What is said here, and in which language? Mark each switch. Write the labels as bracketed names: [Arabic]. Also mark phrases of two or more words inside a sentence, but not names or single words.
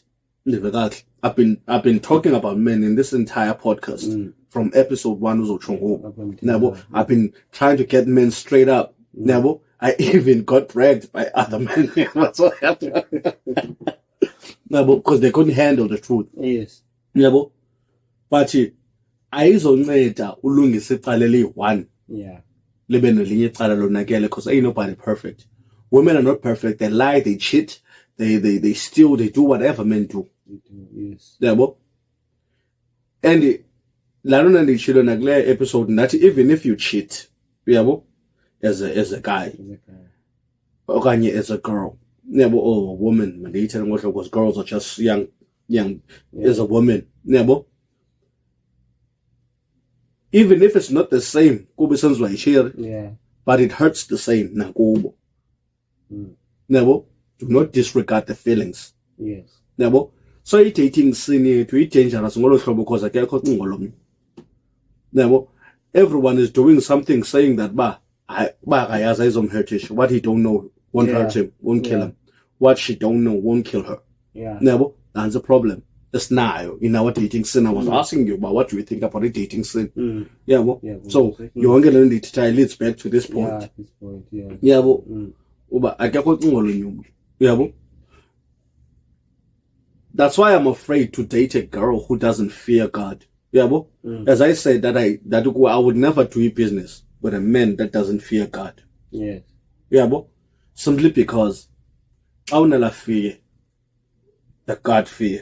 [English] I've been talking about men in this entire podcast from episode 1. I've been trying to get men straight up. I even got bragged by other men. Because they couldn't handle the truth. Yes. [Xhosa] yabo, but ayizonceda ulungise icala eliyi-1 libe nelinye icala lonakele, [English] because ain't nobody perfect. Women are not perfect. They lie, they cheat, they steal, they do whatever men do. Yes. Yabo, and [Xhosa] lana ndishilo nakule [English] episode nathi even if you cheat, yabo, as a guy okanye as a girl, yabo, or a woman, [Xhosa] mandiyithele ngohlobo [English] because girls are just young as a woman, yabo, even if it's not the same [Xhosa] kuba senziwa yishiri, [English] but it hurts the same nakubo. Yabo, do not disregard the feelings. Yes. [Xhosa] Yabo, so i-dating scene yethu i-dangerous ngolo hlobo because akekho cingo lomnye. Yabo, [English] everyone is doing something saying that [Xhosa] ba akayazi ayizomhurtisha, [English] what he don't know won't hurt him, won't kill him, what she don't know won't kill her. Yabo, that's a problem. It's now in our dating scene. I was asking you about what do you think about the dating scene. So [Xhosa] yonke le ndithi [English] try leads back to this point. [Xhosa] Yabo, uba akekho cingo lomnye. Yabo, [English] that's why I'm afraid to date a girl who doesn't fear God. Yabo, as I said that I would never do a business with a man that doesn't fear God. Yes. Yabo, simply because I don't fear the God fear.